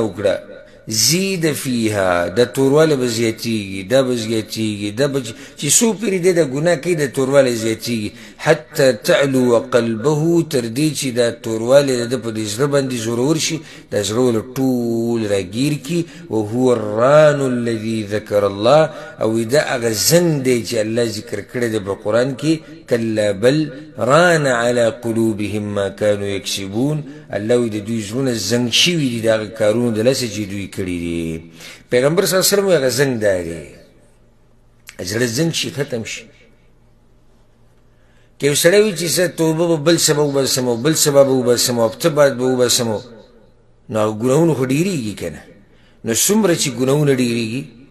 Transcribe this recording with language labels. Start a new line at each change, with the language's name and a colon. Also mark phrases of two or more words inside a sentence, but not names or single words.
Pashto: وکړه
Arabic: زید فیها
Pashto: دا توروالی به زیاتېږي دا به زیاتېږي دا به چې څو پورې دی دا ګناه کوي د توروالی زیاتېږي
Arabic: حتی تعلو قلبه
Pashto: تر دې چې دا توروالی د ده په دې زړه باندې زورور شي دا زړه ول ټول راګیر کړي
Arabic: وهو الران الذي ذکر الله
Pashto: او دا هغه زنګ دی چې الله ذکر کړی دی په قرآن کې
Arabic: کلا بل ران على قلوبهم ما كانوا یکسبون
Pashto: الله وایي د دوی زړونه زنګ شوي دي د هغه کارونو د لاسه چې دوی کړي دي پیغمبر صلی الله علیه وسلم وایي هغه زنګ دا دی زړه زنګ شي ختم شي که یو سړی وي چې زه توبه به بل سبا وباسم او بل سبا به وباسم او هفته بعد به وباسم نو هغه ګناهونه خو ډېرېږي که نه نو څومره چې ګناهونه ډېرېږي